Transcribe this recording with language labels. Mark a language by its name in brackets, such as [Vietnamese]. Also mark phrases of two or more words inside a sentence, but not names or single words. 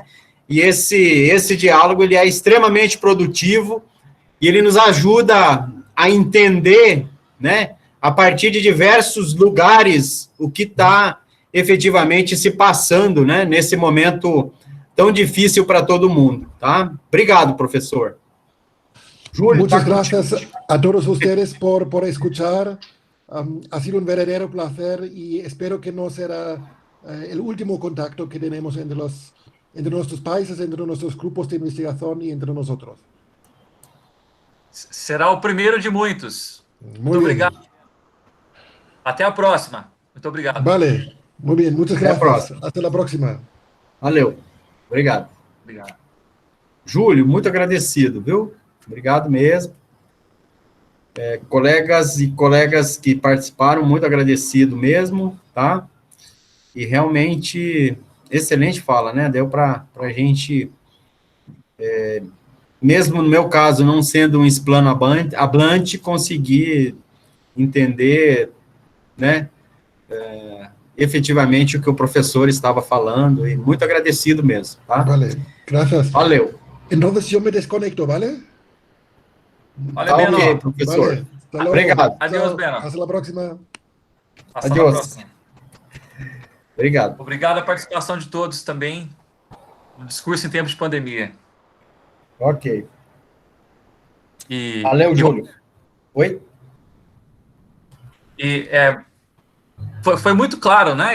[Portuguese] E esse diálogo, ele é extremamente produtivo e ele nos ajuda a entender, né, a partir de diversos lugares, o que está efetivamente se passando, né, nesse momento tão difícil para todo mundo, tá? Obrigado, professor. Júlio, [Spanish] muchas gracias a todos ustedes por escuchar. Ha sido un verdadero placer y espero que no será el último contacto que tenemos entre nuestros países, entre nuestros grupos de investigación y entre nosotros. [Portuguese] Será o primeiro de muitos. Muito obrigado. Até a próxima. Muito obrigado. [Spanish] Vale, muy bien. Muchas gracias. Hasta la próxima. [Portuguese] Valeu. Obrigado. Obrigado. Júlio, muito agradecido, viu? Obrigado mesmo. Colegas e colegas que participaram, muito agradecido mesmo, tá? E realmente, excelente fala, né? Deu para a gente, mesmo no meu caso, não sendo um hispanohablante, conseguir entender, né? Efetivamente o que o professor estava falando, e muito agradecido mesmo, tá? [Spanish] Vale, gracias. [Portuguese] Valeu. [Spanish] Entonces yo me desconecto, ¿vale? Vale, Beno. [Portuguese] Ok, professor. [Spanish] Vale. [Portuguese] Obrigado. Adeus, Beno. [Spanish] Hasta la próxima. Hasta la próxima. [Portuguese] Obrigado. Obrigado a participação de todos também no discurso em tempos de pandemia. Ok. Valeu, Júlio. Oi? E foi muito claro, né?